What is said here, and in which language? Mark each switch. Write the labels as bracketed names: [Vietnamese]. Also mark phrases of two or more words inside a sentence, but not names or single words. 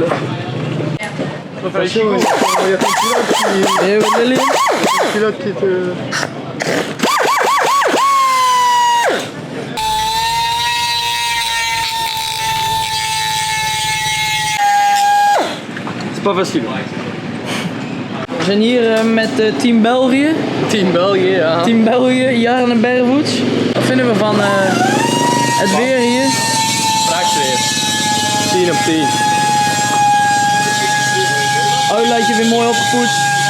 [French] Attention, il y a ton pilote qui te... C'est pas facile. [Dutch] We zijn hier met Team België. Team België, ja. Team België, Jarne Bervoets. Wat vinden we van het weer hier? Prachtweer. 10 op 10. Uitlaatje weer mooi opgepoetst.